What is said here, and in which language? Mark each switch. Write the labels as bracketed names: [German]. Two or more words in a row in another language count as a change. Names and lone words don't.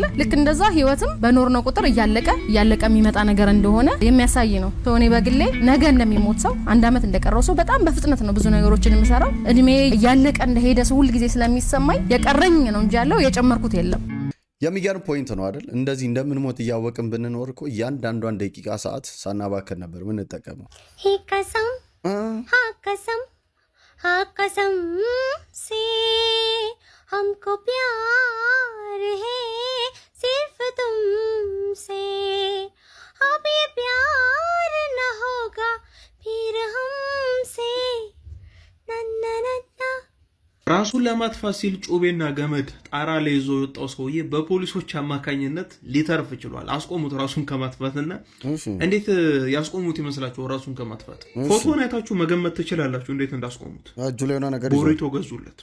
[Amharic] ልክ እንደዛ ህይወትም በኖርነው ቁጥር እያለቀ የሚመጣ ነገር እንደሆነ የሚያሳይ ነው። እኔ በግሌ ነገ እንደሚሞት ሰው 1 አመት እንደቀረው ሰው በጣም በፍጥነት ነው ብዙ ነገሮችን የምሰራው። እድሜ እያለቀ እንደሄደ ሰው ሁሉ ጊዜ ስለሚሰማኝ የቀረኝ ነው እንጂ ያለው የጨመርኩት የለም። የሚገርም ፖይንት ነው አይደል? እንደዚህ እንደምንሞት እያወቅን ብንኖር እኮ እያንዳንዷን ደቂቃ ሰዓት ሳናባከን ነበር ምን እንጠቀመው። ሀከሰም ሀከሰም ሲ [Hindi] हमको प्यार है सिर्फ तुमसे अब ये प्यार न होगा फिर हमसे नन्ना नन्ना [Amharic] ራሱን ለማጥፋት ሲል ጩቤና ገመድ ጣራ ላይ ይዞ የወጣው ሰውዬ በፖሊሶች አማካኝነት ሊተርፍ ችሏል። አስቆሙት ራሱን ከማጥፋትና እንዴት ያስቆሙት ይመስላችሁ? ራሱን ከማጥፋት ፎቶውን አይታችሁ መገመት ትችላላችሁ እንዴት እንዳስቆሙት። እጁ ላይ ሆነ ነገር ቦሪቶ ገዙለት።